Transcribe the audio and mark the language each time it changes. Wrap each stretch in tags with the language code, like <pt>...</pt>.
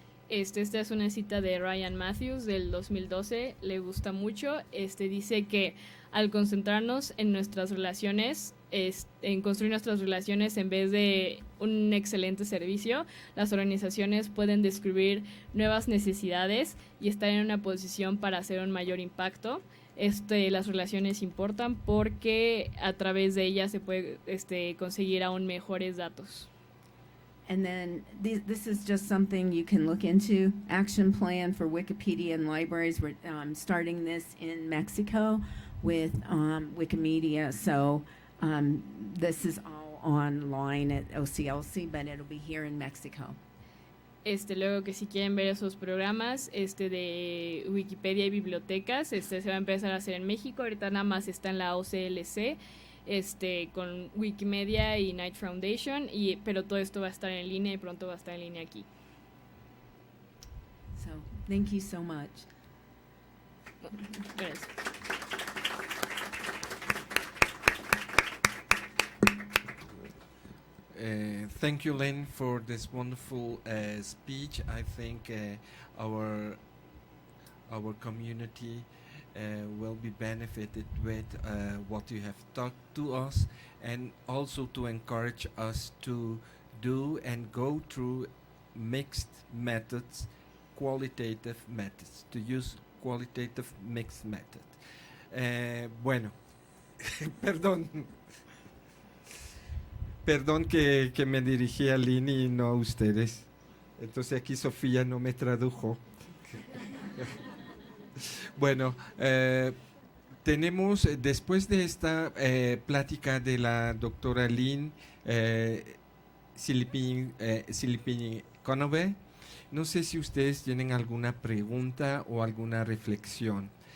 <es>Esta es una cita de Ryan Matthews del 2012, le gusta mucho. Dice que al concentrarnos en nuestras relaciones, en construir nuestras relaciones en vez de un excelente servicio, las organizaciones pueden descubrir nuevas necesidades y estar en una posición para hacer un mayor impacto. Las relaciones importan porque a través de ellas se puede conseguir aún mejores datos.</es> <en>And then this is just something you can look into. Action plan for Wikipedia and libraries. We're starting this in Mexico with Wikimedia. So this is all online at OCLC, but it'll be here in Mexico.</en> <es>Luego que si quieren ver esos programas de Wikipedia y bibliotecas, se va a empezar a hacer en México. Ahorita nada más está en la OCLC. Con Wikimedia y Knight Foundation, pero todo esto va a estar en línea y pronto va a estar en línea aquí.</es> <en>So, thank you so much.</en> <es>Gracias.</es> <en>Thank you, Lynn, for this wonderful speech. I think our community will be benefited with what you have talked to us, and also to encourage us to do and go through mixed methods, qualitative methods, to use qualitative mixed method.</en> <es>Bueno, perdón que me dirigí a Lynn y no a ustedes. Entonces aquí Sofía no me tradujo. Bueno, tenemos, después de esta plática de la doctora Lynn Silipini Conove, no sé si ustedes tienen alguna pregunta o alguna reflexión.</es>